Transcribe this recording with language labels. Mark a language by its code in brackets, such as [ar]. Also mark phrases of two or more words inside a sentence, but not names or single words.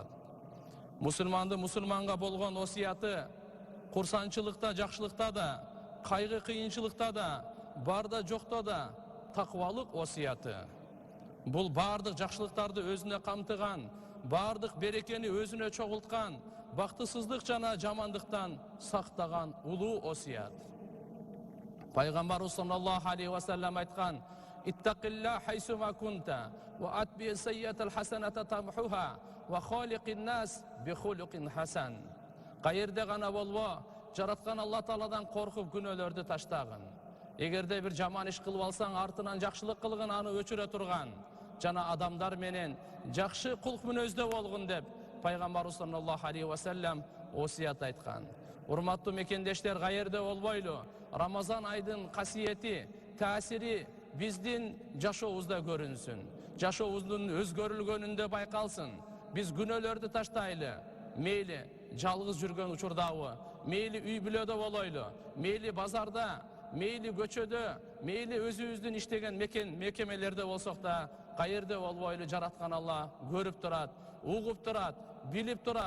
[ky] Мусулманды мусулманга болгон осуяты курсанчылыкта, жакшылыкта да, кайгы кыйынчылыкта да, барда жокто да таквалык осуяты. Бул бардык жакшылыктарды өзүнө камтыган, бардык берекени өзүнө чогулткан, бактысыздык жана жамандыктан сактаган улуу осуят. [ar] Пайгамбарыбыз صلى الله عليه وسلم айткан: "اتق الله حيثما كنت، وأتبع السيئة الحسنة تمحها، وخالق الناس بخلق حسن." [ky] Кайерде гана болбо, жараткан Алла Тааладан коркуп күнөөлөрдү таштагын. Эгерде бир жаман иш кылып алсаң, артынан жакшылык кылгын, аны өчүрө турган. Жана адамдар менен жакшы кулк мүнөздө болгун деп пайгамбарыбыз [ar] صلى الله عليه وسلم [ky] осуят айткан. Урматтуу мекендештер, кайерде болбойлу, Рамазан айдын касиети, таасири биздин жашообузда көрүнсүн. Жашообуздун өзгөрүлгөнүндө байкалсын. Биз күнөөлөрдү таштайлы. Мейли жалгыз жүргөн учурдабы, мейли үй бүлөдө болойлу, мейли базарда, мейли көчөдө, мейли өзүбүздүн иштеген мекемелерде болсок да, кайерде болбойлу жараткан Алла көрүп турат, угуп турат, билип турат.